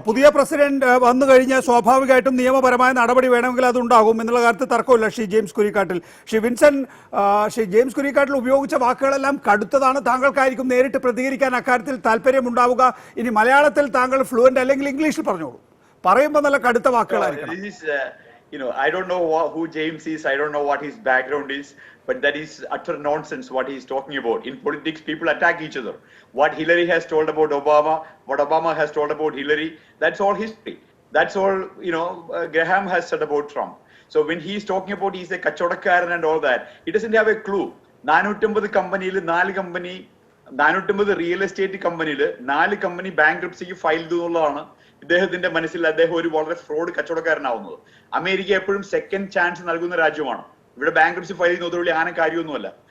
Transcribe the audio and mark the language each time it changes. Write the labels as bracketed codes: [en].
[ml] പുതിയ പ്രസിഡന്റ് വന്നു കഴിഞ്ഞാൽ സ്വാഭാവികമായിട്ടും നിയമപരമായ നടപടി വേണമെങ്കിൽ അത് ഉണ്ടാകും എന്നുള്ള കാര്യത്തിൽ തർക്കമില്ല. ശ്രീ ജെയിംസ് കുരിക്കാട്ടിൽ, ശ്രീ ജെയിംസ് കുരിക്കാട്ടിൽ ഉപയോഗിച്ച വാക്കുകളെല്ലാം കടുത്തതാണ്. താങ്കൾക്കായിരിക്കും നേരിട്ട് പ്രതികരിക്കാൻ അക്കാര്യത്തിൽ താല്പര്യമുണ്ടാവുക. ഇനി മലയാളത്തിൽ താങ്കൾ ഫ്ലുവന്റ് അല്ലെങ്കിൽ ഇംഗ്ലീഷിൽ പറഞ്ഞോളൂ. പറയുമ്പോൾ നല്ല കടുത്ത വാക്കുകളായിരിക്കണം. [en] I don't know who James is. I don't know what his background is. But that is utter nonsense what he is talking about. In politics, people attack each other. What Hillary has told about Obama, what Obama has told about Hillary, that's all history. That's all, Graham has said about Trump. So when he is talking about he's a kachodakaran and all that, he doesn't have a clue. [ml] 450 കമ്പനിയിൽ 450 real estate കമ്പനിയിൽ 4 company ബാങ്ക്രപ്സിക്ക് file ചെയ്തു എന്നുള്ളതാണ് ഇദ്ദേഹത്തിന്റെ മനസ്സിൽ അദ്ദേഹം ഒരു വളരെ fraud കച്ചവടക്കാരനാവുന്നത്. America എപ്പോഴും സെക്കൻഡ് ചാൻസ് നൽകുന്ന രാജ്യമാണ്. ഇവിടെ ബാങ്ക്രപ്സി ഫയൽ ചെയ്യുന്നത് വലിയ ആന കാര്യമൊന്നുമല്ല.